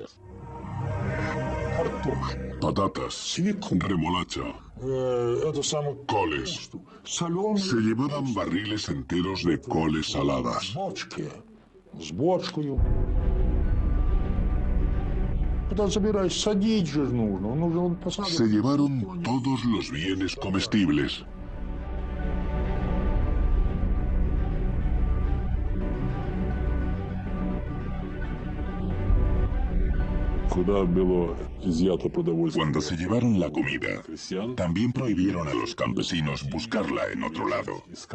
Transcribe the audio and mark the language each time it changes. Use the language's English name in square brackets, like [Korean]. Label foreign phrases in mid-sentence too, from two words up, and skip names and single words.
[Spanish] Patatas, remolacha, coles. Se llevaban barriles enteros de coles saladas. [Russian] Куда забираешь? Садить же нужно. Он посадок. [Spanish] Se llevaron todos los bienes comestibles. Cuando se llevaron la comida, también prohibieron a los campesinos buscarla en otro lado.